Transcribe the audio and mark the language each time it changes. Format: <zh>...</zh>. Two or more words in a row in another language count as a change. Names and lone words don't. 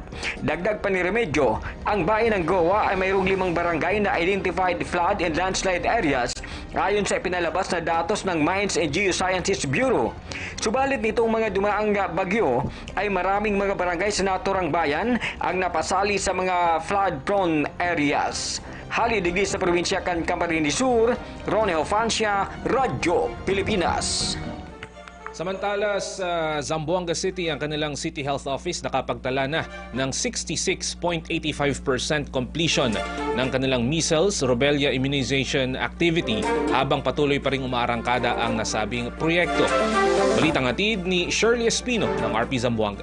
<tl>Dagdag pa ni Remedyo, ang bayan ng Goa ay mayroong 5 barangay na identified</tl> <en>flood and landslide areas</en> <tl>ayon sa ipinalabas na datos ng Mines and Geosciences Bureau. Subalit nitong mga dumaang bagyo ay maraming mga barangay sa naturang bayan ang napasali sa mga</tl> <en>flood-prone areas.</en> <bik>Halidigli sa probinsya kan Camarines Sur, Ronnie Hofancia, Radyo Pilipinas.</bik> <tl>Samantala sa Zamboanga City, ang kanilang City Health Office nakapagtala na ng 66.85% completion ng kanilang</tl> <en>measles, rubella immunization activity</en> <tl>habang patuloy pa ring umaarangkada ang nasabing proyekto. Balitang hatid ni Shirley Espino ng RP Zamboanga.</tl>